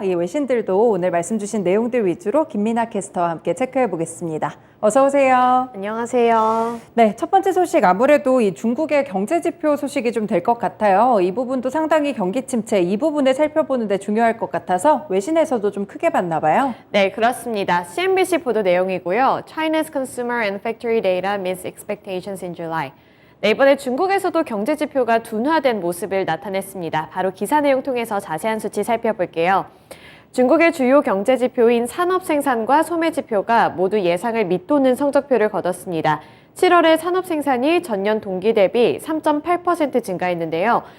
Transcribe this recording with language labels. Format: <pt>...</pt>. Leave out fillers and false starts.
<ko>이 외신들도 오늘 말씀 주신 내용들 위주로 김민아 캐스터와 함께 체크해 보겠습니다. 어서 오세요. 안녕하세요. 네, 첫 번째 소식 아무래도 이 중국의 경제 지표 소식이 좀 될 것 같아요. 이 부분도 상당히 경기 침체 이 부분을 살펴보는데 중요할 것 같아서 외신에서도 좀 크게 봤나 봐요. 네, 그렇습니다. CNBC 보도 내용이고요.</ko> <en>China's consumer and factory data meets expectations in July.</en> <ko>네, 이번에 중국에서도 경제 지표가 둔화된 모습을 나타냈습니다. 바로 기사 내용 통해서 자세한 수치 살펴볼게요. 중국의 주요 경제 지표인 산업 생산과 소매 지표가 모두 예상을 밑도는 성적표를 거뒀습니다. 7월에 산업 생산이 전년 동기 대비 3.8% 증가했는데요.</ko>